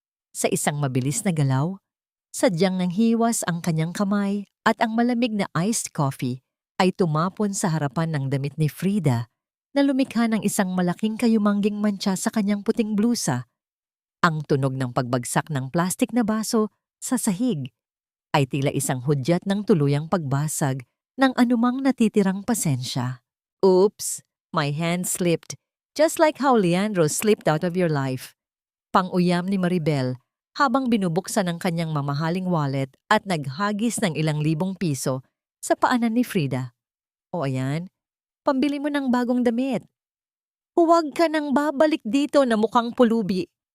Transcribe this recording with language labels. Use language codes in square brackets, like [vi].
[tl] Sa isang mabilis na galaw, sadyang nanghiwas ang kanyang kamay at ang malamig na iced coffee ay tumapon sa harapan ng damit ni Frida na lumikha ng isang malaking kayumangging mantsa sa kanyang puting blusa. Ang tunog ng pagbagsak ng plastik na baso sa sahig ay tila isang hudyat ng tuluyang pagbasag ng anumang natitirang pasensya. [en] Oops, my hand slipped, just like how Leandro slipped out of your life. [tl] Pang-uyam ni Maribel habang binubuksan ang kanyang mamahaling wallet at naghagis ng ilang libong piso sa paanan ni Frida. O ayan, pambili mo ng bagong damit. Huwag ka nang babalik dito na mukhang pulubi.